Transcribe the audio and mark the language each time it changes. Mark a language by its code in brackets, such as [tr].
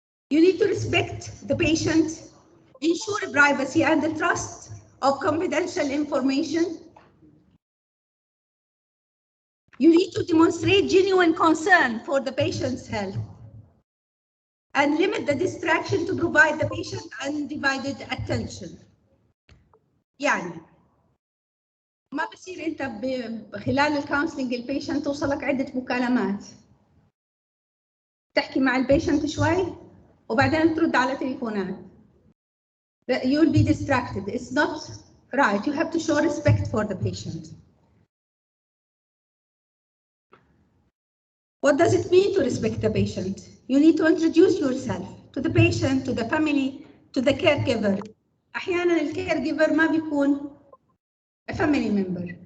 [en] You need to respect the patient, ensure privacy and the trust of confidential information. You need to demonstrate genuine concern for the patient's health and limit the distraction to provide the patient undivided attention. [ar] يعني ما بصير انت خلال الكونسلنج البيشنت توصلك عدة مكالمات، تحكي مع البيشنت شوي وبعدين ترد على تليفونات. [en] You will be distracted. It's not right. You have to show respect for the patient. What does it mean to respect the patient? You need to introduce yourself to the patient, to the family, to the caregiver. [ar] أحيانا الcaregiver ما بيكون [en] a family member.